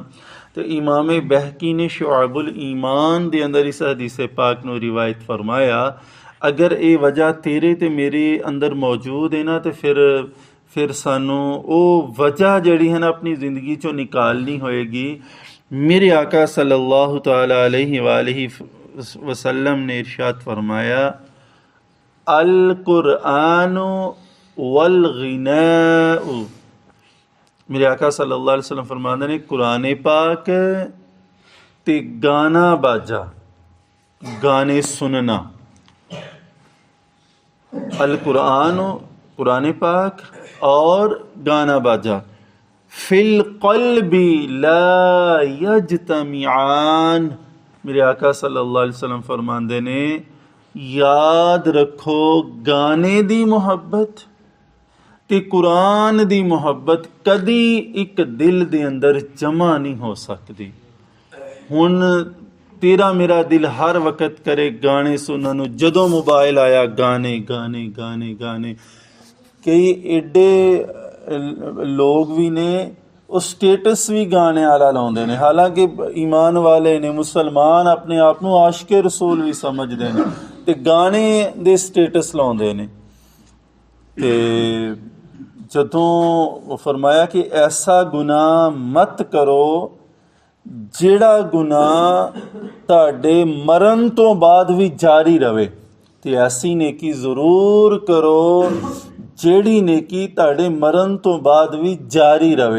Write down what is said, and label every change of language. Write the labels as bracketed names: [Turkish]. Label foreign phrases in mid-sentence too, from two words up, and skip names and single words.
[Punjabi] ਤੇ ਇਮਾਮ ਬਹਿਕੀ ਨੇ ਸ਼ੁਆਬੁਲ ਈਮਾਨ ਦੇ ਅੰਦਰ ਇਸ ਹਦੀਸ ਪਾਕ ਨੂੰ ਰਿਵਾਇਤ ਫਰਮਾਇਆ, ਅਗਰ ਇਹ ਵਜ੍ਹਾ ਤੇਰੇ ਤੇ ਮੇਰੇ ਅੰਦਰ ਮੌਜੂਦ ਹੈ ਨਾ, ਤੇ ਫਿਰ ਸਾਨੂੰ ਉਹ ਵਜ੍ਹਾ ਜਿਹੜੀ ਹੈ ਨਾ ਆਪਣੀ ਜ਼ਿੰਦਗੀ 'ਚੋਂ ਨਿਕਾਲਣੀ ਹੋਏਗੀ। मेरे आका [Arabic] صلى الله تعالى عليه وآله وسلم [Punjabi] ने इरशाद फरमाया, [Arabic] القرآن والغناء. [Punjabi] मेरे आका [Arabic] صلى الله عليه وسلم [Punjabi] फरमाते ने कुरान पाक ते गाना बाजा, गाने सुनना। [Arabic] القرآن [Punjabi] कुरान पाक और गाना बाजा, [Arabic] في القلب لا يجتمعان. [Punjabi] मेरे आका [Arabic] صلى الله عليه وسلم [Punjabi] फरमाते ने याद रखो गाने दी मुहब्बत ते कुरान दी मुहब्बत कदी एक दिल दे अंदर जमा नहीं हो सकती। हुण तेरा मेरा दिल हर वक्त करे गाने सुनने नूं, जदों मोबाइल आया गाने गाने गाने गाने। कई एडे लोग भी ने ਉਹ ਸਟੇਟਸ ਵੀ ਗਾਣੇ ਵਾਲਾ ਲਾਉਂਦੇ ਨੇ, ਹਾਲਾਂਕਿ ਈਮਾਨ ਵਾਲੇ ਨੇ, ਮੁਸਲਮਾਨ ਆਪਣੇ ਆਪ ਨੂੰ ਆਸ਼ਕੇ ਰਸੂਲ ਵੀ ਸਮਝਦੇ ਨੇ, ਤੇ ਗਾਣੇ ਦੇ ਸਟੇਟਸ ਲਾਉਂਦੇ ਨੇ। ਤੇ ਜਦੋਂ ਉਹ ਫਰਮਾਇਆ ਕਿ ਐਸਾ ਗੁਨਾਹ ਮਤ ਕਰੋ ਜਿਹੜਾ ਗੁਨਾਹ ਤੁਹਾਡੇ ਮਰਨ ਤੋਂ ਬਾਅਦ ਵੀ ਜਾਰੀ ਰਵੇ, ਤੇ ਐਸੀ ਨੇਕੀ ਜ਼ਰੂਰ ਕਰੋ ਜਿਹੜੀ ਨੇਕੀ ਤੁਹਾਡੇ ਮਰਨ ਤੋਂ ਬਾਅਦ ਵੀ ਜਾਰੀ ਰਵੇ।